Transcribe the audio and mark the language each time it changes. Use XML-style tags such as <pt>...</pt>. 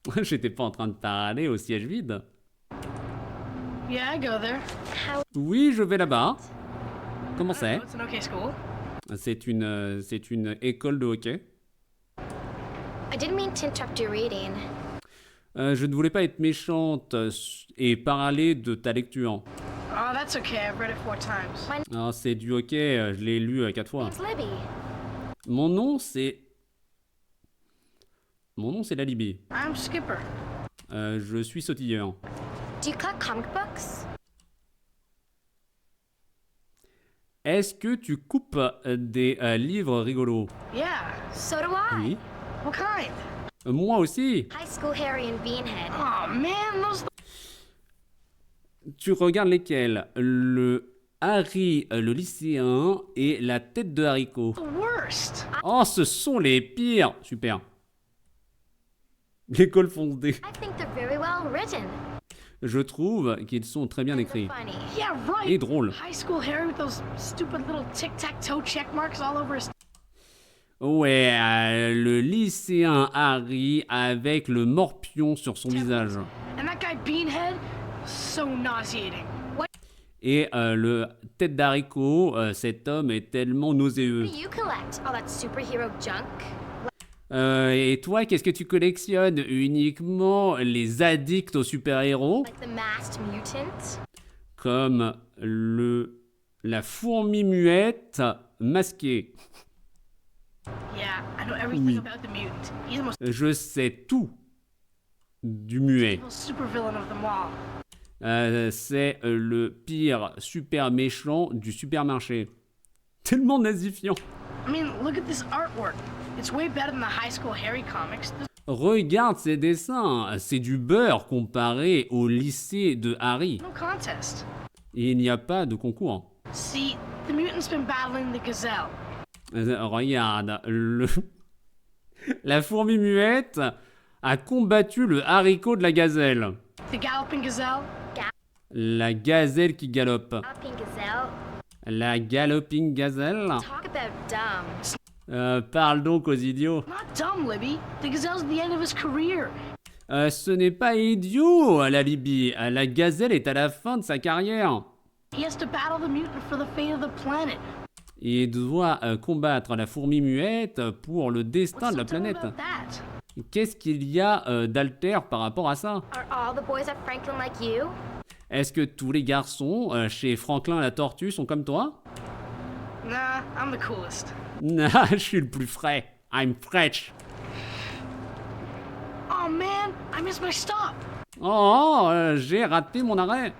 <fr>J'étais pas en train de parler au siège vide.</fr> <en>Yeah, I go there.</en> <fr>Oui, je vais là-bas. Comment c'est?</fr> <en>It's an okay school.</en> <fr>C'est une école de hockey.</fr> <en>I didn't mean to interrupt your reading.</en> <fr>Je ne voulais pas être méchante et parler de ta lecture.</fr> <en>Oh, that's okay. I've read it 4 times.</en> <fr>Alors, c'est du hockey, je l'ai lu 4 fois.</fr> <en>It's Libby.</en> <fr>Mon nom, c'est la Libye.</fr> <en>I'm Skipper.</en> <fr>Je suis sautilleur.</fr> <en>Do you collect comic books?</en> <fr>Est-ce que tu coupes des livres rigolos?</fr> <en>Yeah. So do I.</en> <fr>Oui.</fr> <en>What kind?</en> <fr>Moi aussi.</fr> <en>High School Harry and Beanhead. Oh man, those.</en> <fr>Tu regardes lesquels? Le Harry, le lycéen et la tête de haricot.</fr> <en>The worst.</en> <fr>Oh, ce sont les pires. Super. L'école fonce D.</fr> <en>I think they're very well written.</en> <fr>Je trouve qu'ils sont très bien écrits.</fr> <en>Funny. Yeah, right.</en> <fr>Et drôles.</fr> <en>High school Harry with those stupid little tic-tac-toe check marks all over his.</en> <fr>Ouais, le lycéen Harry avec le morpion sur son visage.</fr> <en>And that guy Beanhead, so nauseating.</en> <fr>Et le tête d'haricot, cet homme est tellement nauséeux.</fr> <en>What do you collect? All that superhero junk?</en> <fr>Et toi, qu'est-ce que tu collectionnes? Uniquement les addicts aux super-héros,</fr> <en>Like the masked mutant?</en> <fr>comme la fourmi muette masquée.</fr> <en>Yeah, I know everything about the mutant. He's the most</en> <fr>Je sais tout du muet.</fr> <en>evil supervillain of them all.</en> <fr>C'est le pire super méchant du supermarché. Tellement nazifiant.</fr> <en>I mean, look at this artwork. It's way better than the high school Harry comics.</en> <fr>Regarde ces dessins, c'est du beurre comparé au lycée de Harry.</fr> <en>No contest.</en> <fr>Et il n'y a pas de concours.</fr> <en>See, the mutant's been battling the gazelle.</en> <fr>Regarde, la fourmi muette a combattu le haricot de la gazelle.</fr> <en>The galloping gazelle.</en> <fr>La gazelle qui galope.</fr> <en>Galloping gazelle?</en> <fr>La</fr> <en>galloping gazelle. Talk about dumb.</en> <fr>Parle donc aux idiots.</fr> <en>Not dumb, Libby. The gazelle's at the end of his career.</en> <fr>Ce n'est pas idiot, la Libye. La gazelle est à la fin de sa carrière.</fr> <en>He has to battle the mutant for the fate of the planet.</en> <fr>Il doit combattre la fourmi muette pour le destin</fr> <en>What's</en> <fr>de la</fr> <en>so dumb</en> <fr>planète.</fr> <en>about that?</en> <fr>Qu'est-ce qu'il y a d'alter par rapport à ça?</fr> <en>Are all the boys at Franklin like you?</en> <fr>Est-ce que tous les garçons chez Franklin la tortue sont comme toi?</fr> <en>Nah, I'm the coolest.</en> <fr>Nah, je suis le plus frais.</fr> <en>I'm fresh. Oh man, I missed my stop.</en> <fr>Oh, j'ai raté mon arrêt.</fr>